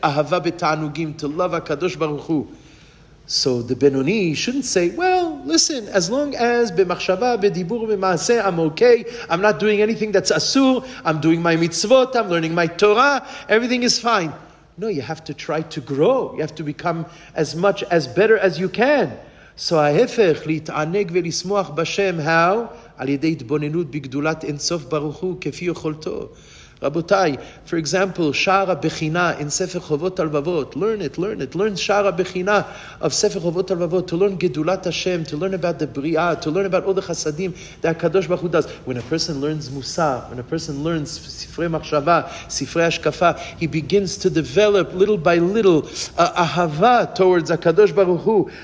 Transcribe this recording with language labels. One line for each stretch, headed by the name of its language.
Hebrew: Ahava b'ta'anugim,
English: to love HaKadosh Baruch Hu. So the Benoni shouldn't say, well, listen, as long as
Hebrew: b'machshava, b'dibur, b'maaseh,
English: I'm okay. I'm not doing anything that's asur. I'm doing my mitzvot. I'm learning my Torah. Everything is fine. No, you have to try to grow. You have to become as much as better as you can. So
Hebrew: ahefech, lit'aneg v'lismuach b'Shem,
English: how?
Hebrew: על ידי התבוננות בגדולת אינסוף ברוך הוא כפי יכולתו.
English: Rabotai, for example, Shara Bechina in Sefer Chovot Alvavot. Learn it. Learn Shara Bechina of Sefer Chovot Alvavot, to learn Gedulat Hashem, to learn about the Bria, to learn about all the Chasadim that Kadosh Baruch Hu does. When a person learns Musar, when a person learns Sifrei Machshava, Sifrei Ashkafa, he begins to develop little by little ahava towards HaKadosh Baruch Hu.